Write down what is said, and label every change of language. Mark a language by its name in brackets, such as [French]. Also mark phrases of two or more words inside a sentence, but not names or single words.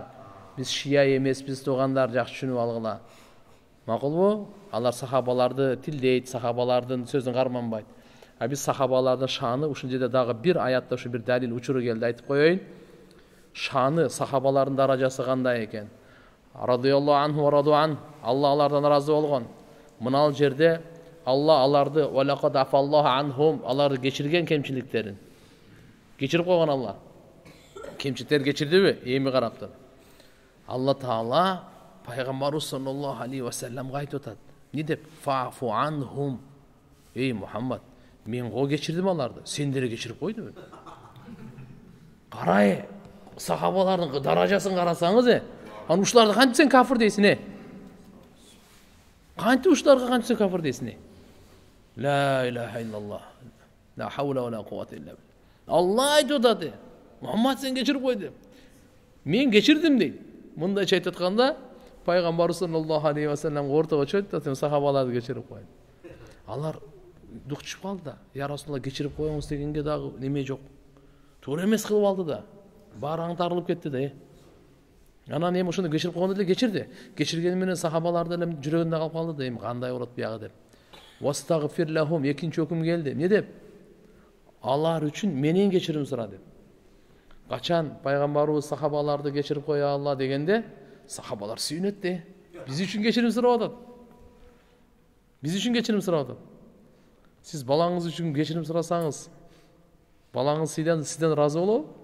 [Kyrgyz] Биз шия эмес, биз туугандар, жакшы түшүнүп алгыла. Макулбу? Алар сахабаларды тилдейт, сахабалардын сөзүн карманбайт. Биз сахабалардын шааны ушул жерде дагы бир аятта ушу бир далил учуру келди, айтып коеюн. Шааны, сахабалардын даражасы кандай экен? [Arabic] رضي الله عنه ورضوا عن. [Kyrgyz] Алла алардан разы болгон. Мынал жерде Алла аларды [Arabic] ولقد عفا الله عنهم, [Kyrgyz] аларды кечирген кемчиликтерин. Кечирип койгон Алла. Кемчиликтер кечирдиби? Эми карап тур. Алла Таала пайгамбарыбыз [Arabic] صلى الله عليه وسلم [Kyrgyz] айтып атат. Не деп? [Arabic] فاعف عنهم. [Kyrgyz] Ey Muhammed, мен го кечирдим аларды, сендер кечирип кой деп. Карай, сахабалардын даражасын карасаңыз, аны ушуларды кантип сен кафир дейсиң? Кантип ушуларга кантип сен кафир дейсиң? [Arabic] لا إله إلا الله. لا حول ولا قوة إلا بالله. [Kyrgyz] Алла айтып атат. Muhammed sen кечирип кой деп. Мен кечирдим дейт. Мындайча айтып атканда, Пайгамбар [Arabic] صلى الله عليه وسلم [Kyrgyz] ортого чыгып атат, сахабаларды кечирип кой. Алар дук түшүп калды да. Я Расулалла, кечирип коюңуз дегенге дагы неме жок. Туура эмес кылып алды да. Баары аңтарылып кетти да. Анан эми ошону кечирип койгондо эле кечирди. Кечиргени менен сахабалар деле жүрөгүндө калып калды да, эми кандай болот буягы деп. [Arabic] واستغفر لهم, [Kyrgyz] экинчи өкүм келди. Эмне деп? Алар үчүн менен кечирим сура деп. Качан пайгамбарыбыз сахабаларды кечирип коя алла дегенде, сахабалар сүйүнөт де. Биз үчүн кечирим сурап атат. Биз үчүн кечирим сурап атат. Сиз балаңыз үчүн кечирим сурасаңыз, балаңыз сизден разы болобу?